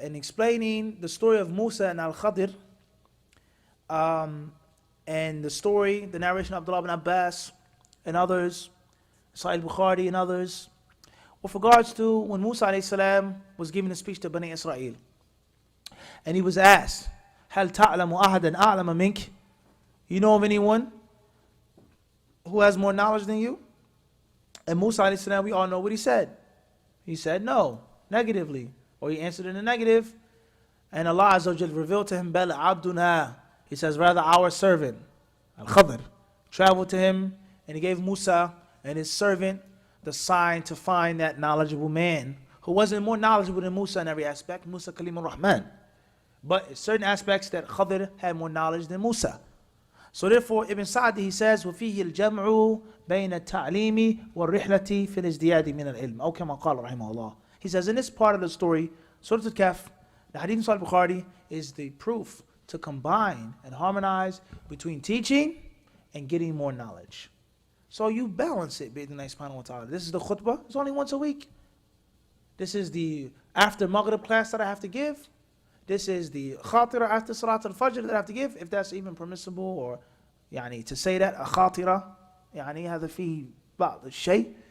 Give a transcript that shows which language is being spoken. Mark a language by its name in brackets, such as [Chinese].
[English] In explaining the story of Musa and Al-Khadir, and the story, the narration of Abdullah ibn Abbas and others, Sahih Bukhari and others, with regards to when Musa alayhi salam was giving a speech to Bani Israel. And he was asked, [Arabic] هَلْ تَعْلَمُ أَحَدًا أَعْلَمَ مِنْكَ? [English] You know of anyone who has more knowledge than you? And Musa alayhi salam, we all know what he said. He said no, negatively. Or he answered in the negative. And Allah Azza wa Jal revealed to him, [Arabic] بَلْ عَبْدُنَا. [English] He says, rather our servant, Al-Khadir, traveled to him and he gave Musa and his servant the sign to find that knowledgeable man who wasn't more knowledgeable than Musa in every aspect, Musa Kalim al-Rahman. But certain aspects that Khadir had more knowledge than Musa. So therefore, Ibn Sa'di, he says, [Arabic] وَفِيهِ الْجَمْعُ بَيْنَ التَّعْلِيمِ وَالرِّحْلَةِ فِي الْإِزْدِيَادِ مِنَ الْعِلْمِ أو كما قال رحمه الله. [English] He says, in this part of the story, Surah Al-Kahf, the Hadith Sahih Bukhari is the proof to combine and harmonize between teaching and getting more knowledge. So you balance it, bi'idhnillahi subhanahu wa ta'ala. This is the khutbah, it's only once a week. This is the after Maghrib class that I have to give. This is the khatira after Salat al-Fajr that I have to give, if that's even permissible, or to say that, a khatira, [Arabic] هذا فيه بعض الشيء.